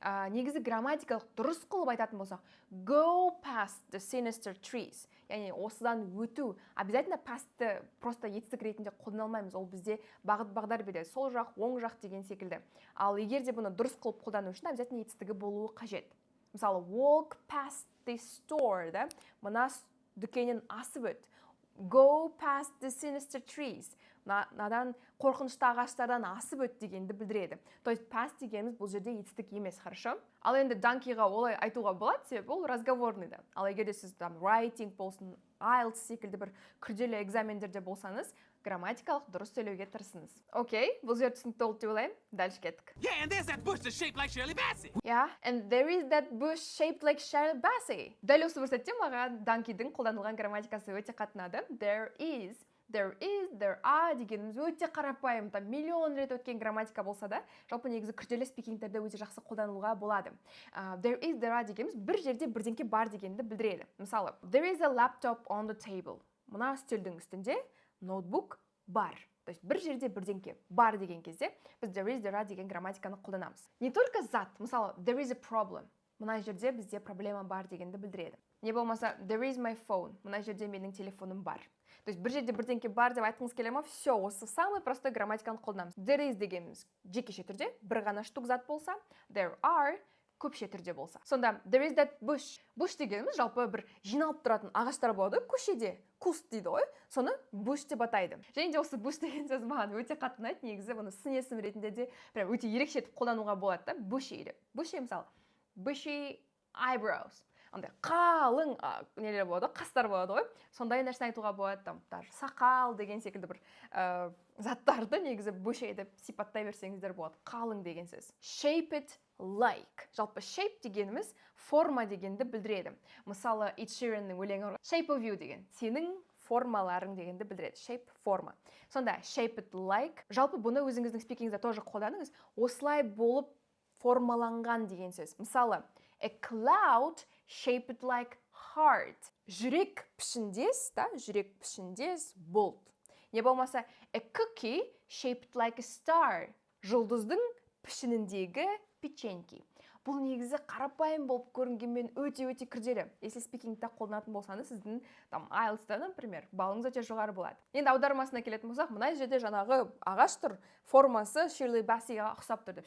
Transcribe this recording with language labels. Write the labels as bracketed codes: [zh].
[kk] Негізі грамматикалық дұрыс қылып айтатын болсақ, [en] go past the sinister trees. [kk] Яғни осыдан өту. Обязательно past'ты просто етістік ретінде қолданылмаймыз. Ол бізде бағыт бағдар береді. Сол жақ, оң жақ деген секілді. Ал егер де бұны дұрыс қылып қолдану үшін обязательно етістігі болуы қажет. [en] Мысалы, walk past the store, да? [kk] Мына дүкеннен асып өт. [en] Go past the sinister trees. [kk] Надан қорқынышты ағаштардан асып өт дегенді білдіреді. [ru] То есть [kk] past дегеніміз бұл жерде етістік емес, хорошо? Ал енді donkeyға олай айтуға болады, себебі ол разговорный да. Ал егер де сіз writing болсын, IELTS секілді бір күрделі экзамендерде болсаңыз, грамматикалық дұрыс сөйлеуге тырысыңыз. Окей, бұл жер түсінікті болды деп ойлаймын. Дальше кеттік. [en] Yeah, and there's that bush that's shaped like Shirley Bassey. Yeah, and there is that bush shaped like Shirley Bassey. [kk] Дәл осы бір сәтте маған donkeyдің қолданылған грамматикасы өте қатынады. There is, there are дегеніміз өте қарапайым, миллион рет өткен грамматика болса да, жалпы негізі күрделі спикингтерде өте жақсы қолданылуға болады. There is, there are дегеніміз бір жерде бірдеңке бар дегенді білдіреді. [en] Мысалы, there is a laptop on the table. [kk] Мына үстелдің үстінде ноутбук бар. [ru] То есть [kk] бір жерде бірдеңке бар деген кезде біз there is, there are деген грамматиканы қолданамыз. [ru] Не только [kk] зат, мысалы, [en] there is a problem. [kk] Мына жерде бізде проблема бар дегенді білдіреді. Не болмаса, [en] there is my phone. [kk] Мына жерде менің телефоным бар. То есть бір жерде бірдеңке бар деп айтқыңыз келе ме? Все, осы [ru] самый простой [kk] грамматиканы қолданамыз. There is дегеніміз жекеше түрде, бір ғана штук зат болса, there are көпше түрде болса. Сонда there is that bush. Bush дегеніміз жалпы бір жиналып тұратын ағаштар болады, көшеде, куст дейді ғой. Соны bush деп атайды. Және де осы bush деген сөз маған өте қатты ұнайды. Негізі бұны сын есім ретінде де прям өте ерекше етіп қолдануға болады да. Bushy деп. [en] Bushy мысалы, bushy eyebrows. [kk] Андай қалың нелер болады, қастар болады ғой. Сондай нәрсені айтуға болады, даже сақал деген секілді бір заттарды негізі bushy деп сипаттай берсеңіздер болады. Қалың деген сөз. Shape it like. Жалпы shape дегеніміз форма дегенді білдіреді. Мысалы, Ed Sheeranның өлеңі shape of you деген. Сенің формаларың дегенді білдіреді. Shape форма. Сонда shape it like. Жалпы бұны өзіңіздің спикингізде тоже қолданыңыз. Осылай болып формаланған деген сөз. [en] Мысалы, a cloud shaped like heart. [kk] Жүрек пішіндес, да, жүрек пішіндес бұлт. Не болмаса, [en] a cookie shaped like a star. [kk] Жұлдыздың пішініндегі печеньки. Бұл негізі қарапайым болып көрінгенмен өте-өте күрделі. Если спикингта қолданатын болсаңыз, сіздің IELTS-та, [ru] например, [kk] балыңыз өте жоғары болады. Енді аудармасына келетін болсақ, мына жерде жаңағы ағаш тұр, формасы Shirley Basseyға ұқсап тұр деп.